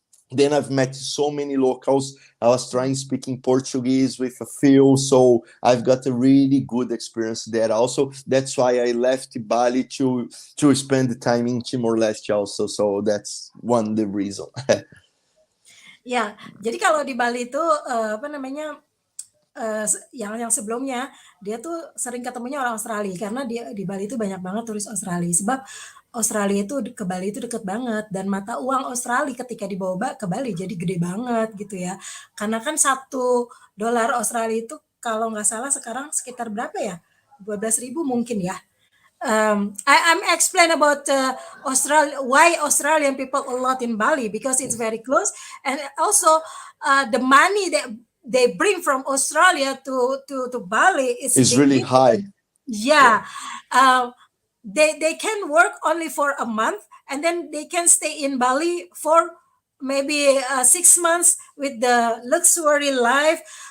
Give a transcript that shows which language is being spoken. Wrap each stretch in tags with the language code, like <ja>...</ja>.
<en>Then I've met so many locals. I was trying speaking Portuguese with a few, so I've got a really good experience there. Also, that's why I left Bali to spend the time in Timor Leste. Also, so that's one the reason.</en> <id>Ya, jadi kalau di Bali itu apa namanya yang sebelumnya dia tuh sering ketemunya orang Australia karena dia di Bali itu banyak banget turis Australia sebab Australia itu ke Bali itu deket banget dan mata uang Australia ketika dibawa ke Bali jadi gede banget gitu ya karena kan 1 dolar Australia itu kalau nggak salah sekarang sekitar berapa ya 12.000 mungkin ya.</id> <en>I'm explain about Australia, why Australian people a lot in Bali because it's very close, and also the money that they bring from Australia to Bali is It's big really high. difference. Yeah. Yeah, uh, they can work only for a month, and then they can stay in Bali for maybe 6 months with the luxury life.</en>